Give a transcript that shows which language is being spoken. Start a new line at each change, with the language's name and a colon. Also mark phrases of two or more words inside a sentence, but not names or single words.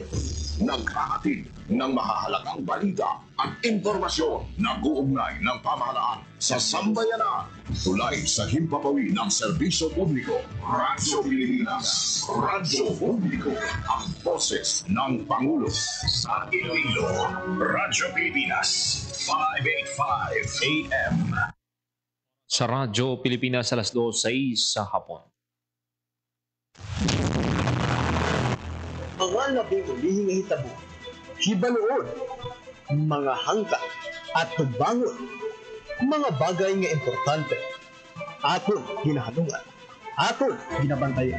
Filipino: Naghahatid ng mahahalagang balita at impormasyon na uugnay ng pamahalaan sa sambayanan. Tulay sa himpapawi ng serbisyo publiko. Radyo Pilipinas. Radyo Publiko. Ang boses ng Pangulo. Sa Iloilo. Radyo Pilipinas. 585 AM.
Hiligaynon: Sa Radyo Pilipinas alas 2:06 sa hapon. Mga labing ulihing hitabo, hibaloon, mga hangka at pagbangon, mga bagay nga importante, aton ginahanungan, aton ginabantayan.